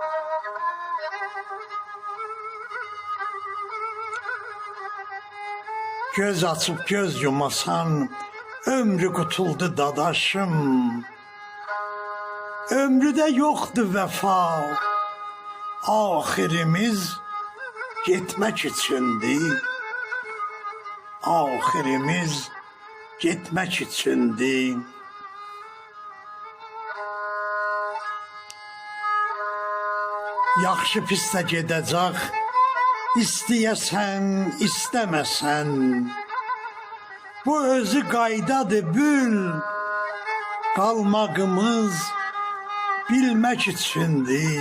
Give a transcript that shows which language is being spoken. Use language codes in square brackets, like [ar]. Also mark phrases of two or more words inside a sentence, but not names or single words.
[az] Göz açıp göz yumasan, ömrü qutuldu dadaşım. [tr] Ömrüde yoktu vefa, ahirimiz gitmek içindi. Ahirimiz gitmek içindi. [az] Yaxşı pis də gedəcək, istəyəsən, istəməsən. Bu özü qaydadır bül, qalmağımız bilmək içindi.